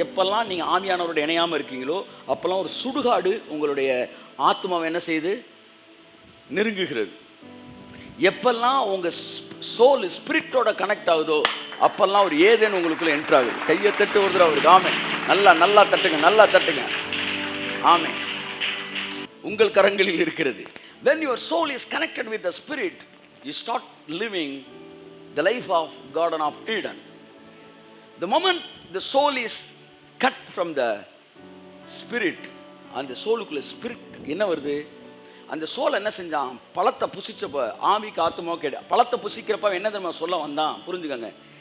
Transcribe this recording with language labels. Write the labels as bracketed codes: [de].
[ta] எப்பெல்லாம் நீங்கள் ஆவியானவரோட இணையாமல் இருக்கீங்களோ அப்போல்லாம் ஒரு சுடுகாடு உங்களுடைய ஆத்மாவை என்ன செய்யுது? நெருங்குகிறது. எப்பெல்லாம் உங்கள் சோல் ஸ்பிரிட்டோட கனெக்ட் ஆகுதோ அப்பெல்லாம் ஒரு ஏதேன்னு உங்களுக்குள்ள என்ட்ரு ஆகுது. கையை தட்டு ஒரு தடவை அவருக்கு ஆமே, நல்லா தட்டுங்க. ஆமே, உங்கள் கரங்களில் இருக்கிறது. [en] When your soul is connected with the spirit, you start living the life of Garden of Eden. The moment the soul is cut from the spirit, [ta] அந்த சோலுக்குள்ள ஸ்பிரிட் என்ன வருது? அந்த சோல் என்ன செஞ்சான்? பழத்தை புசிச்சப்ப ஆவிக்கு ஆத்மாவோ கேட்டு பழத்தை புசிக்கிறப்ப என்ன தெரியுமா சொல்ல வந்தான்? புரிஞ்சுக்கங்க.